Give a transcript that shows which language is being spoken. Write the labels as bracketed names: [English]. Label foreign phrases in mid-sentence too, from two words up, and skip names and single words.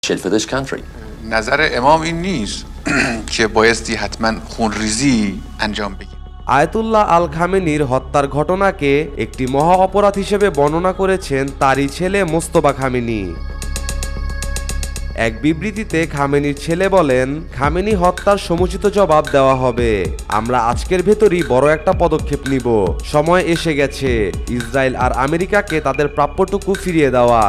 [English] for this country. [Persian] نظر امام این نیست که بایستی حتما خونریزی انجام بگیره। [Bangla] আয়াতুল্লাহ আল খামেনির হত্যার ঘটনাকে একটি মহা অপরাধ হিসেবে বর্ণনা করেছেন তারই ছেলে মোস্তফা খামেনি। এক বিবৃতিতে খামেনির ছেলে বলেন, খামেনি হত্যার সমুচিত জবাব দেওয়া হবে। আমরা আজকের ভেতরই বড় একটা পদক্ষেপ নিব। সময় এসে গেছে ইসরায়েল আর আমেরিকাকে তাদের প্রাপ্যটুকু ফিরিয়ে দেওয়ার।